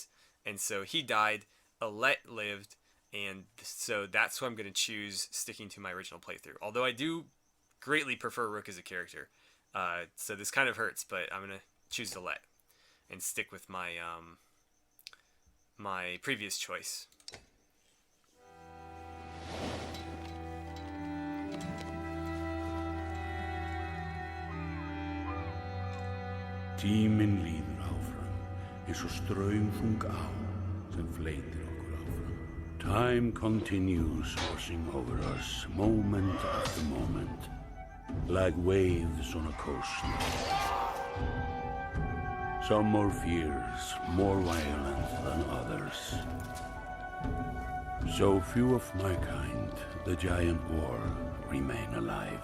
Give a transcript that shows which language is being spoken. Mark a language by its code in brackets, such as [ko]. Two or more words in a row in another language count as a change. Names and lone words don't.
[en] And so he died. Alette lived. And so that's who I'm going to choose, sticking to my original playthrough. Although I do greatly prefer Rook as a character. So this kind of hurts, but I'm going to choose Alette and stick with my my previous choice. [is] Tíminn líður áfram, eins og straumþung á sem fleytir okkur áfram. [en] Time continues washing over us, moment after moment, like waves on a coast. Some more fierce, more violent than others. So few of my kind, the giant war, remain alive.